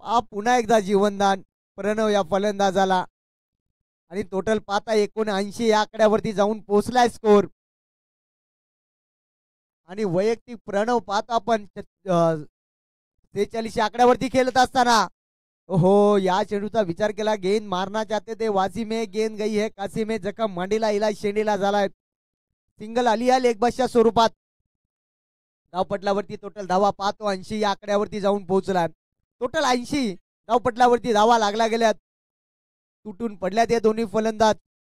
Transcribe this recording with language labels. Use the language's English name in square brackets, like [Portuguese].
[Marathi] पुन्हा एकदा जीवनदान प्रणव या फलंदाजाला. आणि टोटल पाहता 79 या आकड्यावरती जाऊन पोहोचलाय स्कोर. आणि वैयक्तिक प्रणव पाहता आपण 46 आकड्यावरती खेळत असताना. हो, या चेंडूचा विचार केला. [Hindi] गेंद मारना चाहते थे वासी में, गेंद गई है काशी में. [Marathi] जखम मांडीला इलाज शेंडीला झालाय. सिंगल आली आहे लेगबाजच्या स्वरूपात. धावपटलावरती टोटल धावा पाहतो 80 या आकड्यावरती जाऊन पोहोचला. टोटल 80 धावपटलावरती धावा लागल्या गेल्यात. तुटून पडल्यात या दोन्ही फलंदाज.